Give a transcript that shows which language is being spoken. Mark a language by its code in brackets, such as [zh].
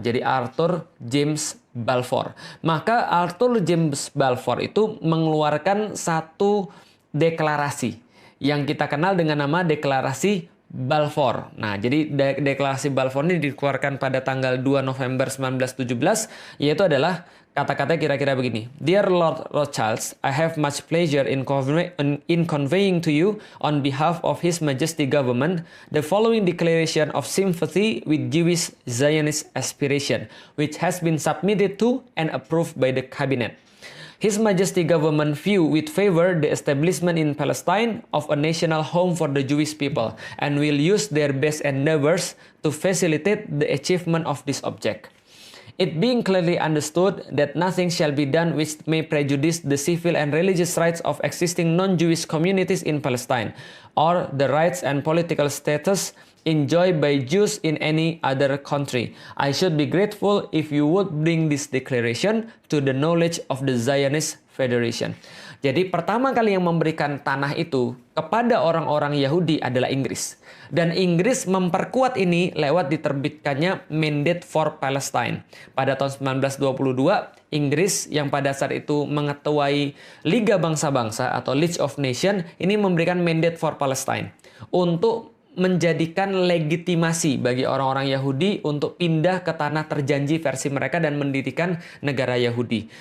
[id] Jadi Arthur James Balfour. Maka Arthur James Balfour itu mengeluarkan satu deklarasi yang kita kenal dengan nama Deklarasi Balfour. Nah, jadi Deklarasi Balfour ini dikeluarkan pada tanggal 2 November 1917, yaitu adalah kata-kata kira-kira begini. [en] Dear Lord Rothschild, I have much pleasure in conveying to you on behalf of His Majesty Government the following declaration of sympathy with Jewish Zionist aspiration, which has been submitted to and approved by the Cabinet. His Majesty Government view with favor the establishment in Palestine of a national home for the Jewish people and will use their best endeavors to facilitate the achievement of this object. It being clearly understood that nothing shall be done which may prejudice the civil and religious rights of existing non-Jewish communities in Palestine, or the rights and political status enjoyed by Jews in any other country. I should be grateful if you would bring this declaration to the knowledge of the Zionist Federation. [id] Jadi pertama kali yang memberikan tanah itu kepada orang-orang Yahudi adalah Inggris. Dan Inggris memperkuat ini lewat diterbitkannya Mandate for Palestine. Pada tahun 1922, Inggris yang pada saat itu mengetuai Liga Bangsa-Bangsa atau League of Nations ini memberikan Mandate for Palestine untuk menjadikan legitimasi bagi orang-orang Yahudi untuk pindah ke tanah terjanji versi mereka dan mendirikan negara Yahudi.